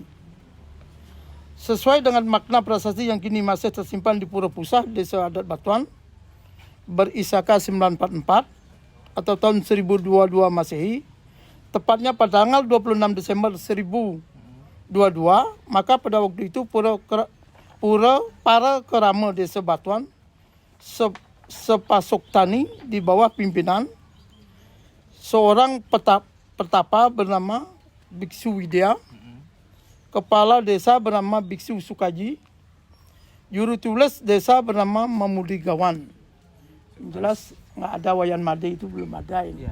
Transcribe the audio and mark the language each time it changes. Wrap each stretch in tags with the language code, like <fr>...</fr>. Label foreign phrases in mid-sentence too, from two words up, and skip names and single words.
<id>Sesuai dengan makna prasasti yang kini masih tersimpan di Pura Pusah, Desa Adat Batuan, berisaka 944 atau tahun 1022 Masehi, tepatnya pada tanggal 26 Desember 1022, maka pada waktu itu para kerama Desa Batuan sepasok tani di bawah pimpinan seorang petapa bernama Biksu Widya, kepala desa bernama Biksu Sukaji, juru tulis desa bernama Mamudi Gawan. Jelas nggak ada Wayan Made itu belum ada ini.</id>